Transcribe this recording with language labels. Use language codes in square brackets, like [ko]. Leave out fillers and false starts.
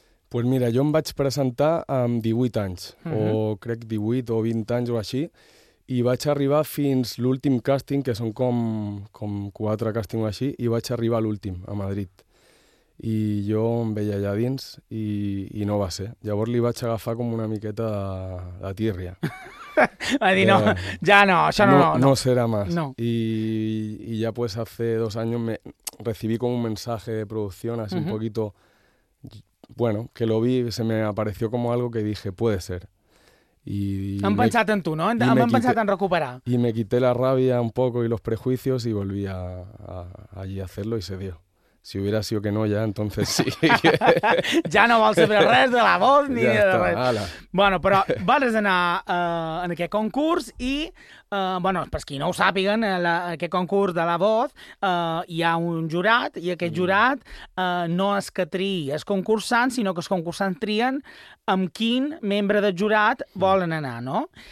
[es] Pues mira, [ca] jo em vaig presentar amb 18 anys, o crec 18 o 20 anys o així, i vaig arribar fins l'últim càsting, que són com quatre càstings o així, i vaig arribar a l'últim, a Madrid. I jo em veia allà dins i no va ser. Llavors li vaig agafar com una miqueta de tírria. Va dir, no, ja no, això no. [es] No serà más. No. [ca] I ja, [es] pues, hace dos años me recibí com un mensaje de producción, así un poquito, bueno, que lo vi, se me apareció como algo que dije, puede ser. [ca] Han pensat en tu, no? Han pensat en recuperar. [es] Y me quité la rabia un poco y los prejuicios y volví allí a hacerlo y se dio. Si hubiera sido que no, ya, entonces sí. [ca] Ja no vols saber res de La Voz ni ja de està, res. Ala. Bueno, però vas anar en aquest concurs i, bueno, per qui no ho sàpiguen, en aquest concurs de La Voz hi ha un jurat i aquest jurat no és que triï els concursants, sinó que els concursants trien amb quin membre del jurat volen anar, no?